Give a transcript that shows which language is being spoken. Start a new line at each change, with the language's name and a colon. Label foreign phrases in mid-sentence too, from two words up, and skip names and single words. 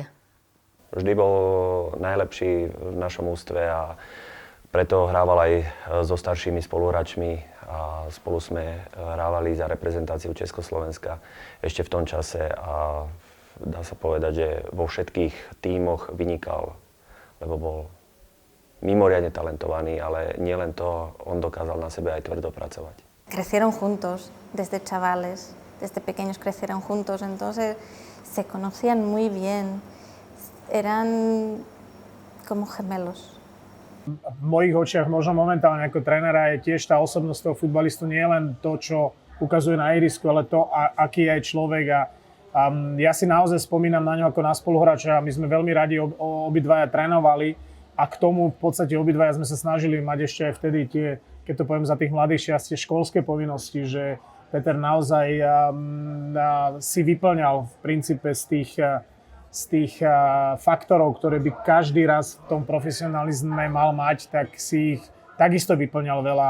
Slovak: Vždy bol najlepší v našom ústve a preto hrával aj so staršími spoluhráčmi a spolu sme hrávali za reprezentáciu Československa ešte v tom čase a dá sa povedať, že vo všetkých tímoch vynikal, lebo bol mimoriadne talentovaný, ale nielen to, on dokázal na sebe aj tvrdo pracovať.
Spanish: Crecieron juntos desde chavales, desde pequeños crecieron juntos, entonces se conocían muy bien, eran como gemelos.
Slovak: V mojich očiach možno momentálne ako trénera je tiež tá osobnosť toho futbalistu nie len to, čo ukazuje na ihrisku, ale to, aký je aj človek. A ja si naozaj spomínam na ňo ako na spoluhráča. My sme veľmi radi obidvaja trénovali a k tomu v podstate obidvaja sme sa snažili mať ešte aj vtedy tie, keď to poviem za tých mladých čias, tie školské povinnosti, že Peter naozaj si vyplňal v princípe z tých faktorov, ktoré by každý raz v tom profesionalizme mal mať, tak si ich takisto vyplňal veľa.